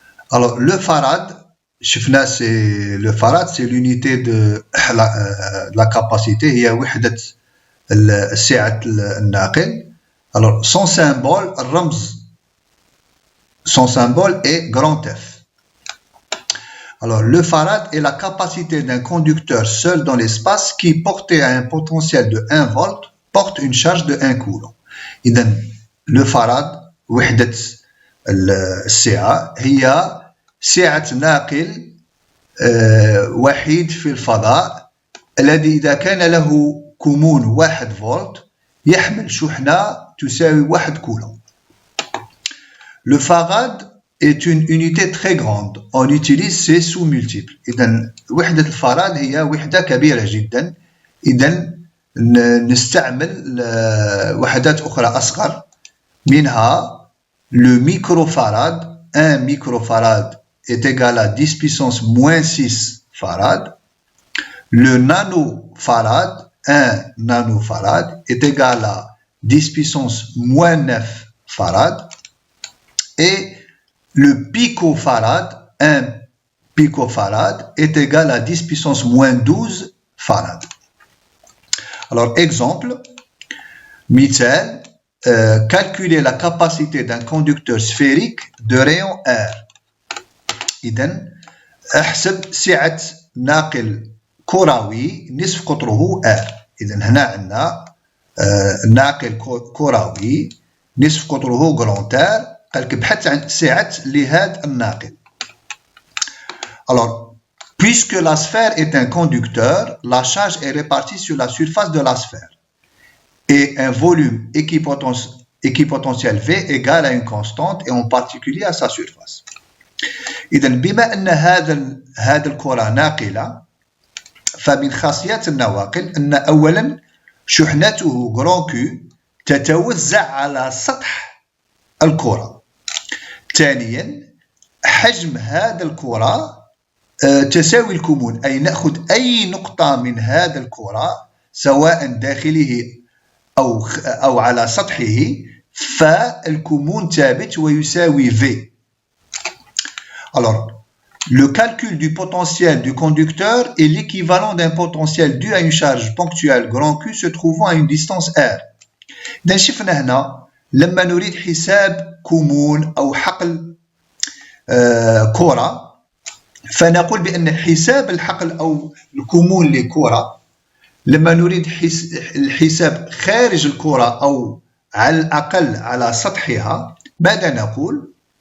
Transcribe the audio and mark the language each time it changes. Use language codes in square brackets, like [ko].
[fr] Alors, le farad, le farad, c'est l'unité de la capacité. Il y a [ar] وحدة سعة الناقل. [fr] Alors, son symbole, son symbole est grand F. Alors, le farad est la capacité d'un conducteur seul dans l'espace qui, porté à un potentiel de 1 volt, porte une charge de 1 coulomb. [ar] إذن le farad وحدة السعة هي سعة ناقل وحيد في الفضاء الذي إذا كان له كمون 1 فولت يحمل شحنة تساوي 1 كولوم. [fr] Le farad est une unité très grande. On utilise ses sous-multiples. [ar] إذن وحدة الفراد هي وحدة كبيرة جدا. إذن نستعمل وحدات أخرى أصغر منها le microfarad. [fr] 1 microfarad est égal à 10 puissance moins 6 farad. Le nanofarad, 1 nanofarad est égal à 10 puissance moins 9 farad. Et le picofarad, 1 picofarad est égal à 10 puissance moins 12 farad. Alors, exemple, مثال, calculer la capacité d'un conducteur sphérique de rayon R. [ar] إذن احسب سعة ناقل كروي نصف قطره R. إذن هنا عندنا ناقل كروي نصف قطره grand R. قالك بحث عن سعة لهذا الناقل. [fr] Alors, puisque la sphère est un conducteur, la charge est répartie sur la surface de la sphère. Et un volume équipotentiel V égale à une constante et en particulier à sa surface. [ar] إذن بما أن هذا الكرة ناقلة فمن خاصيات النواقل أن أولا شحنته grand Q تتوزع على سطح الكرة. ثانيا حجم هذا الكرة تساوي الكمون، أي نأخذ أي نقطة من هذا الكرة سواء داخله أو على سطحه فالكمون ثابت ويساوي V. [fr] Alors, le calcul du potentiel du conducteur est l'équivalent d'un potentiel dû à une charge ponctuelle grand Q se trouvant à une distance R. [ar] إذا شفنا هنا لما نريد حساب كمون أو حقل كرة فنقول بأن حساب الحقل أو الكمون لكرة لما نريد الحساب خارج الكرة أو على الأقل على سطحها ماذا نقول؟